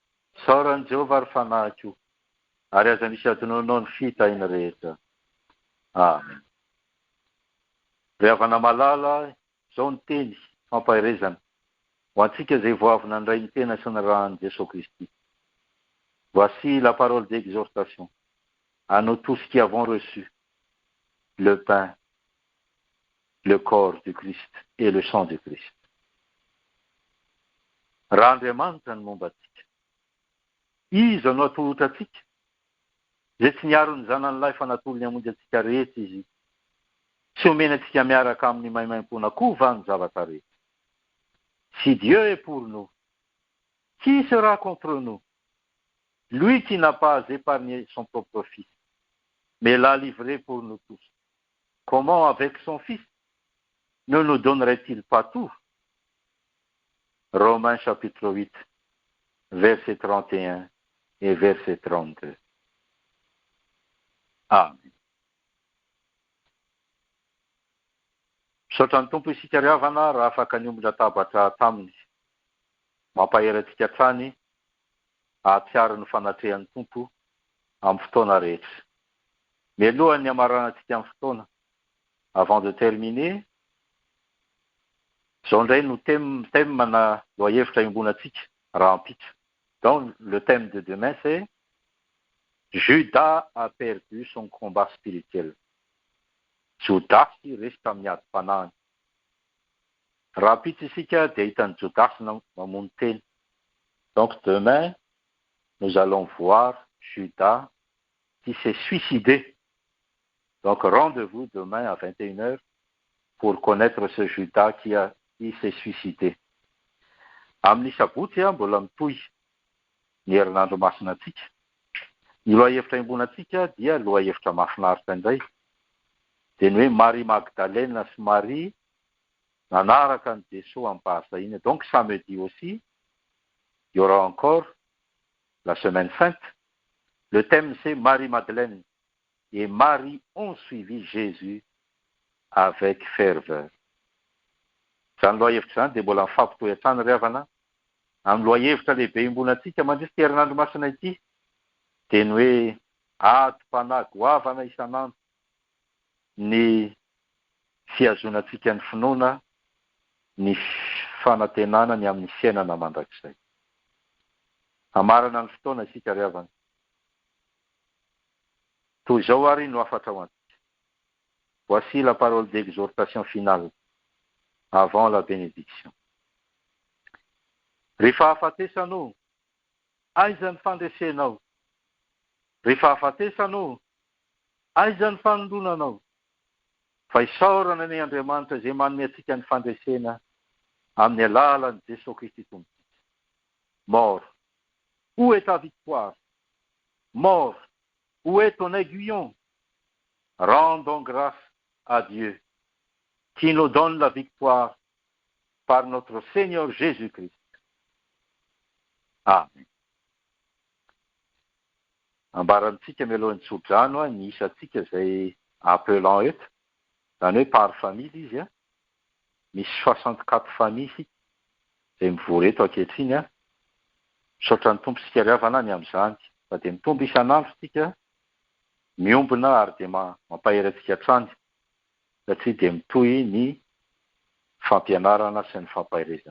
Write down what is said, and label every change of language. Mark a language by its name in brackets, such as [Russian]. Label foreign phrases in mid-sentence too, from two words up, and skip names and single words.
[Malagasy] Saoran'i Jehovah ary fanahy koa, ary aza misy adinoanao ny fitaina rehetra. Amen. Ry havana malala, izao ny teny fampahirezana ho antsika izay voavina ny ray ny tena sy ny rahan'i Jesosy Kristy. [French] Voici la parole d'exhortation à nous tous qui avons reçu le pain, le corps du Christ et le sang du Christ. [Malagasy] Raha Andriamanitra ny momba antsika, izy anao atolotra antsika, izay tsy niaro ny zanany lahy fa natolony hamonjy antsika rehetra izy, tsy omena antsika miaraka amin'ny maimaim-pona koa va ny zavatra rehetra. [French] Si Dieu est pour nous, qui sera contre nous? Lui qui n'a pas épargné son propre fils, mais l'a livré pour nous tous. Comment avec son fils ne nous donnerait-il pas tout? Romains chapitre 8, verset 31 et verset 32. [Malagasy] Amen. Misaotra ny tompo isika ry havana raha afaka niomby latabatra taminy, mampaherantsika hatrany ahatsiaro ny fanatrehan'ny tompo amin'ny fotoana rehetra. Mialoha ny amaranantsika amin'ny fotoana, [French] avant de terminer, [Malagasy] izao indray no thème na lohahevitra iombonatsika raha ampita. [French] Donc le thème de demain c'est Judas a perdu son combat spirituel. [Malagasy] Jodasy resy tamin'ny ady-panahiny. Raha ampita isika dia hitan'ny Jodasy mamono teny. [French] Donc demain, nous allons voir Judas qui s'est suicidé. Donc rendez-vous demain à 21h pour connaître ce Judas qui s'est suicidé. [Malagasy] Amin'ny sabotsy mbola mitohy ny herinandro masina antsika. Ny lohahevitra iombonatsika dia lohahevitra mahafinaritra indray. Dia ny hoe Marie Magdalène sy Marie nanaraka ny Jesosy amin'ny fahasahina. [French] Donc samedi aussi, il y aura encore la semaine sainte. Le thème c'est Marie-Madeleine et Marie ont suivi Jésus avec ferveur. [Malagasy] Izany lohahevitra izany dia mbola mifampitohy hatrany ry havana amin'ny lohahevitra lehibe iombonatsika mandrisika herinandro masina ity dia ny hoe ady-panahy goavana isanandro ny fiazonantsika ny finoana, ny fanantenana ny amin'ny fiainana mandrakizay. Amarana ny fotoana isika ry havana. Toy izao ary no afatra ho antsika. [French] Voici la parole d'exhortation finale avant la bénédiction. [Malagasy] Rehefa hafatesanao, aiza ny fandresenao? Rehefa hafatesanao, aiza ny fanondronanao? Fa isaorana ny Andriamanitra izay manome antsika ny fandresena amin'ny alalan'i Jesosy Kristy tompontsika. [French] Mort, où est ta victoire? Mort, où est ton aiguillon? Rendons grâce à Dieu qui nous donne la victoire par notre Seigneur Jésus-Christ. [Malagasy] Amen. Ambarantsika mialohan'ny tsodrano ny isatsika izay appelant eto, izany hoe [French] par famille [Malagasy] izy misy 64 famille isika izay mivory eto ankehitriny misaotra ny tompo sika ry havana ny amin'izany, fa dia mitombo isanandro sika miombona ary dia mampaherantsika hatrany satria dia mitohy ny fampianarana sy ny fampaherezana.